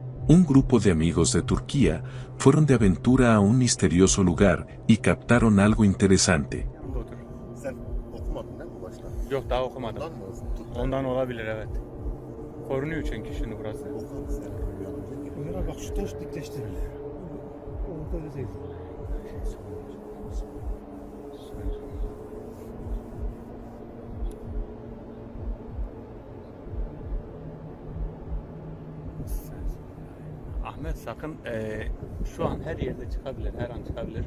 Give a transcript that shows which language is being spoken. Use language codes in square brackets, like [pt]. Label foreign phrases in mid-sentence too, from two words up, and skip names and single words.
[es] Un grupo de amigos de Turquía fueron de aventura a un misterioso lugar y captaron algo interesante. [tr] Otur. Sen okumadın değil mi başta? Yok daha okumadım. Ondan mı? Ondan olabilir evet. Korunuyor çünkü şimdi burası. Oku sen. Ömer abi bak şu taş dikleştirin. Orada öyle değil. Ahmet sakın şu an her yerde çıkabilir, her an çıkabilir.